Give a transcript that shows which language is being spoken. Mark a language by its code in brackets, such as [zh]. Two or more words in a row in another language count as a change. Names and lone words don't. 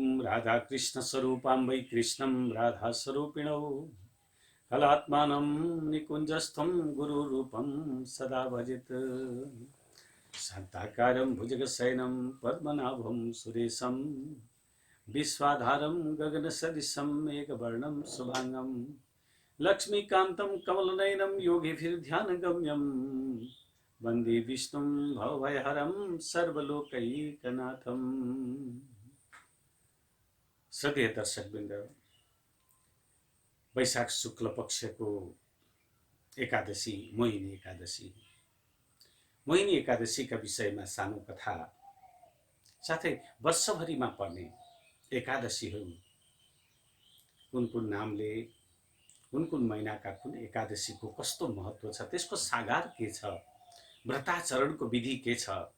[sa] राधा कृष्ण स्वरूपां वै कृष्णं राधा स्वरूपिणौ कलात्मानं निकुञ्जस्थं गुरुरूपं सदा भजेत् शान्ताकारं भुजगशयनं पद्मनाभं सुरेशं विश्वाधारं गगनसदृशं मेघवर्णं शुभांगं लक्ष्मीकान्तं कमलनयनं योगिभिर्ध्यानगम्यं वन्दे विष्णुं भवभयहरं सर्वलोकैकनाथम्। [ne] श्रद्धेय दर्शकवृन्द, वैशाख शुक्ल पक्षको एकादशी मोहिनी एकादशी। मोहिनी एकादशीका विषयमा सानो कथा, साथै वर्षभरिमा पर्ने एकादशीहरू कुन कुन नामले, कुन कुन महिनाका कुन एकादशीको कस्तो महत्त्व छ, त्यसको सागार के छ, व्रताचरणको विधि के छ।